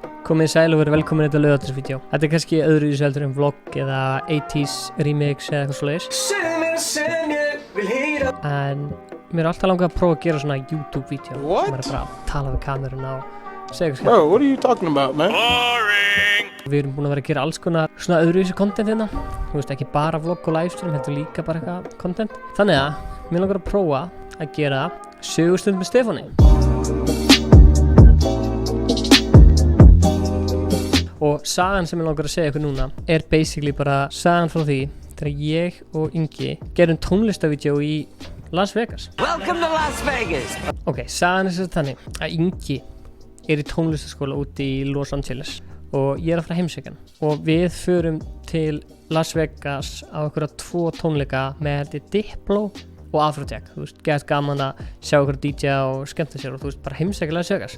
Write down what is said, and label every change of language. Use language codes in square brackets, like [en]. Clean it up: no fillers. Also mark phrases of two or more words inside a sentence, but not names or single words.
[is] Komið sæl og verið velkomin í þetta laugardagsvídeó. Þetta kannski öðruvísi heldur en vlogg eða 80s remix eða eitthvað svoleiðis. En mér alltaf langað að prófa að gera svona YouTube-vídeó. [en] What? [is] Bara að tala við kameruna og segja eitthvað. [en] Bro, what are you talking about, man? [is] Við erum búin að vera að gera alls konar svona öðruvísi content hérna. Þú veist, ekki bara vlogg og livestream, heldur líka bara eitthvað content. Þannig að mér langar að prófa að gera sögustund með Stefáni. Og sagan sem ég langar að segja ykkur núna er basically bara sagan frá því þegar ég og Ingi gerum tónlistavídeó í Las Vegas. [en] Welcome to Las Vegas! [is] Ok, sagan er svo þannig að Ingi er í tónlistaskóla úti í Los Angeles og ég er að fara heimsækja hann. Og við förum til Las Vegas á einhverja 2 tónleika með held ég Diplo og Afrojack. Þú veist, gett gaman að sjá ykkur DJ og skemmta sér og þú veist, bara heimsækja Las Vegas.